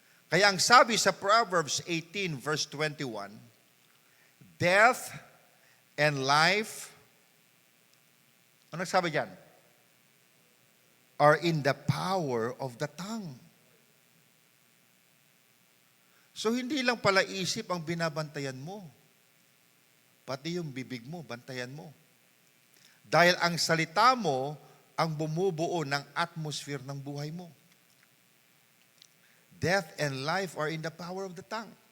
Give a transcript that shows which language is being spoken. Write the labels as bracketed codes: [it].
[tl] Kaya ang sabi sa Proverbs 18 verse 21, [en] death and life, [tl] ano sabi dyan? [en] Are in the power of the tongue. [tl] So hindi lang pala isip ang binabantayan mo. Pati yung bibig mo, bantayan mo. Dahil ang salita mo ang bumubuo ng atmosphere ng buhay mo. [en] Death and life are in the power of the tongue.